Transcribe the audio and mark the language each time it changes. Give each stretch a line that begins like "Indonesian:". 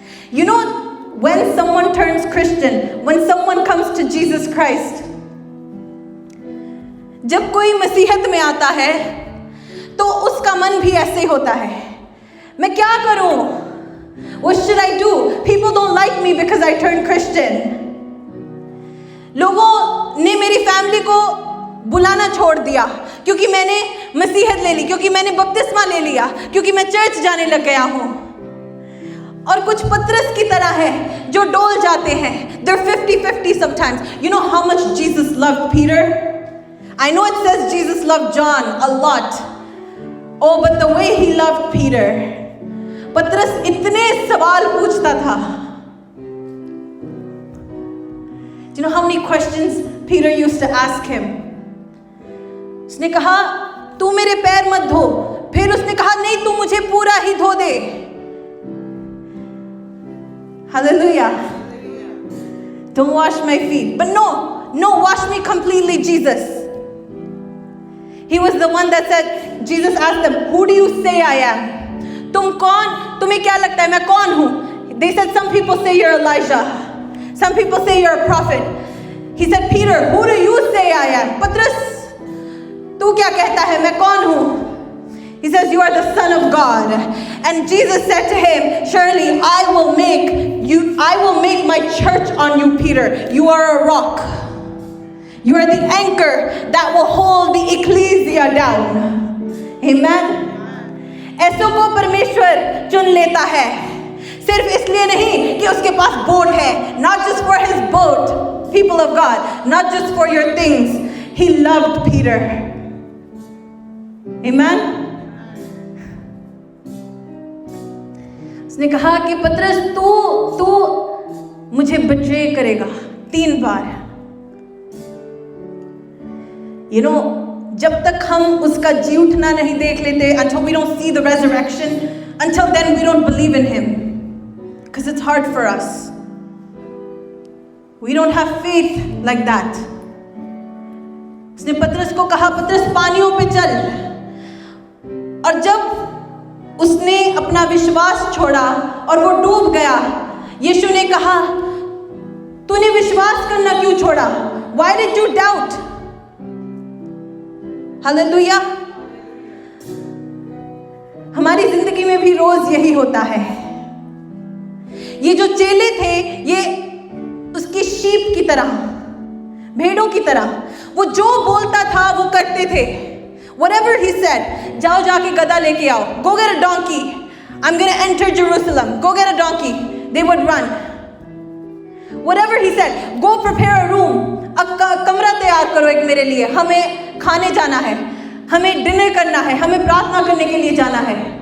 English: You know, when someone turns Christian, when someone comes to Jesus Christ,
Hindi: जब कोई मसीहत में आता है तो उसका मन भी ऐसे होता है, मैं क्या करूं?
English: What should I do? People don't like me because I turned Christian.
Hindi: लोगों ने मेरी फैमिली को बुलाना छोड़ दिया क्योंकि मैंने मसीहत ले ली, क्योंकि मैंने बपतिस्मा ले लिया, क्योंकि मैं चर्च जाने लग गया हूं. और कुछ पतरस की तरह है जो डोल जाते हैं.
English: They're 50-50 sometimes. You know how much Jesus loved Peter? I know it says Jesus loved John a lot. Oh, but the way he loved Peter.
Hindi: पतरस इतने सवाल पूछता था.
English: Do you know how many questions Peter used to ask him?
Hindi: उसने कहा तू मेरे पैर मत धो. फिर उसने कहा नहीं तू मुझे पूरा ही धो दे.
English: Hallelujah. Don't wash my feet. But no, wash me completely, Jesus. He was the one that said, Jesus asked them, who do you say I am?
Hindi: तुम कौन? तुम्हें क्या लगता है मैं कौन हूँ?
English: They said some people say you're Elijah. Some people say you're a prophet. He said, Peter, who do you say I am?
Hindi: पतरस, तू क्या कहता है मैं कौन हूँ?
English: He says, you are the Son of God. And Jesus said to him, surely I will make my church on you, Peter. You are a rock. You are the anchor that will hold the ecclesia down. Amen.
Hindi: ऐसों को परमेश्वर चुन लेता है. सिर्फ इसलिए नहीं कि उसके पास बोट है.
English: Not just for his boat, people of God. Not just for your things. He loved Peter. Amen.
Hindi: उसने कहा कि पतरस तू मुझे बिट्रे करेगा 3 बार.
English: You know,
Hindi: जब तक हम उसका जी उठना नहीं देख लेते,
English: until we don't see the resurrection, until then we don't believe in him, because it's hard for us. We don't have faith like that.
Hindi: उसने पतरस को कहा पतरस पानियों पे चल. और जब उसने अपना विश्वास छोड़ा और वो डूब गया, यीशु ने कहा तूने विश्वास करना क्यों छोड़ा?
English: Why did you doubt?
Hindi: Hallelujah. हमारी जिंदगी में भी रोज यही होता है. ये जो चेले थे ये उसकी शीप की तरह, भेड़ों की तरह, वो जो बोलता था वो करते थे.
English: Whatever he said,
Hindi: जाओ जाके गधा लेके आओ.
English: Go get a donkey. I'm going to enter Jerusalem. Go get a donkey. They would run. Whatever he said, go prepare a room.
Hindi: अब कमरा तैयार करो एक मेरे लिए. हमें खाने जाना है, हमें डिनर करना है, हमें प्रार्थना करने के लिए जाना है.